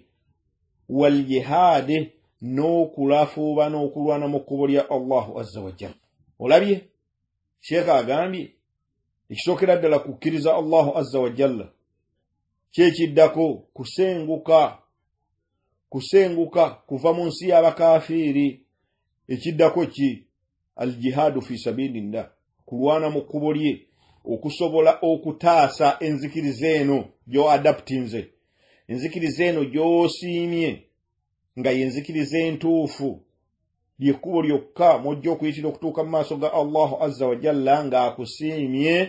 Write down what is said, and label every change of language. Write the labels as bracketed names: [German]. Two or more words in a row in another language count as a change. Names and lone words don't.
[Arabic] والجهاد, [Ganda] n'okulafuuba n'okulwana mu kkubo lya [Arabic] الله عز وجل. [Ganda] Olabye Sheikh agambye ekisookera ddala kukkiriza [Arabic] الله عز وجل, [Ganda] kyekiddako kusenguka kuva mu nsi y'abakafiiri. Ekiddako ki? [Arabic] الجهاد في سبيل الله, [Ganda] kulwana mu kkubo lye. okusobola okutaasa enzikiriza eno gyo adaptinze, enzikiriza eno gy'osiimye nga yenzikiriza entuufu, lyekkubo lyokka mw'ojja okuyitira okutuuka mu maaso ga [Arabic] الله عز وجل [Ganda] ng'akusiimye.